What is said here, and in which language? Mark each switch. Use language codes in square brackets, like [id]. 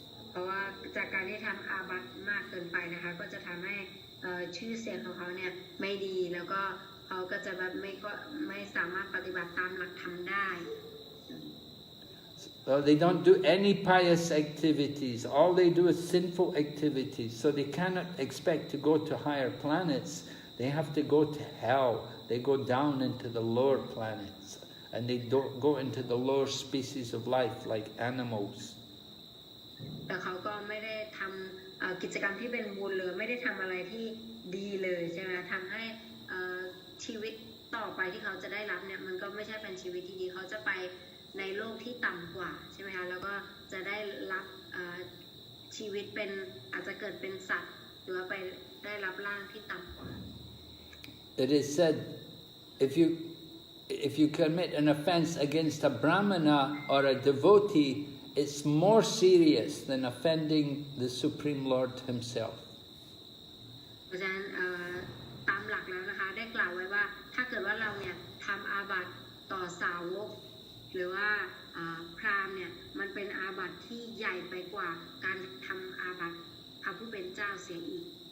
[th] เพราะว่าจากการที่ทำอาบัติมากเกินไปนะคะก็จะทำให้ชื่อเสียงของเขาเนี่ยไม่ดีแล้วก็เขาก็จะแบบไม่สามารถปฏิบัติตามหลักธรรมได้ [en] Well, they don't do any pious activities. All they do is sinful activities. So they cannot expect to go to higher planets. They have to go to hell. They go down into the lower planets. And they don't go into the lower species of life like animals. [th] แต่เขาก็ไม่ได้ทำกิจกรรมที่เป็นบุญเลยไม่ได้ทำอะไรที่ดีเลยใช่ไหมทำให้ชีวิตต่อไปที่เขาจะได้รับเนี่ยมันก็ไม่ใช่เป็นชีวิตที่ดีเขาจะไปในโลกที่ต่ำกว่าใช่ไหมคะแล้วก็จะได้รับชีวิตเป็นอาจจะเกิดเป็นสัตว์หรือว่าไปได้รับร่างที่ต่ำกว่า [en] It is said if you commit an offense against a brahmana or a devotee, it's more serious than offending the Supreme Lord Himself. [th] เพราะฉะนั้นตามหลักแล้วนะคะได้กล่าวไว้ว่าถ้าเกิดว่าเราเนี่ยทำอาบัติต่อสาวกหรือว่าพราหมณ์เนี่ยมันเป็นอาบัติที่ใหญ่ไปกว่าการทำอาบัติพระผู้เป็นเจ้าเสียอีก